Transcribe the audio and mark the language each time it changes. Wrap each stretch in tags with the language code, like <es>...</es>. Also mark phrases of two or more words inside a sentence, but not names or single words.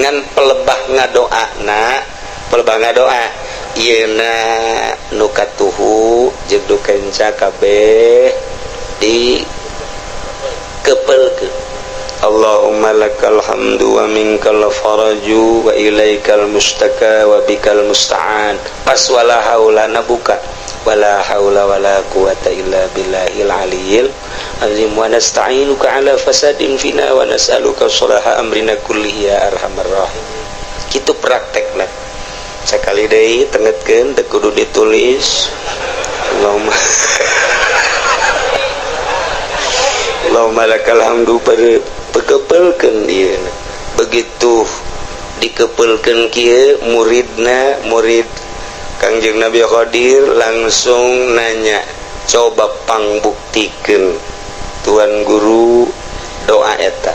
<su>Ngan pelebah ngadoa ieuna nu katuhu jeung nu kenca kabeh di kepelkeun.</su> <ar>اللهم لك الحمد ومنك الفرج وإليك المشتكى وبك المستعان. Pas ولا حول لنا بك ولا حول ولا قوة إلا بالله العلي العظيم ونستعينك على فساد فينا ونسألك صلاح أمرنا كله يا أرحم الراحمين.</ar> <su>Kitu praktekna sakali deui tengetkeun teu kudu ditulis.</su> <ar>اللهم لك الحمد</ar> <su>pekepelkeun ieu. Begitu dikepelkeun kieu murid Kangjeng Nabi Qadir langsung nanya, coba pangbuktikeun Tuan Guru doa eta.</su>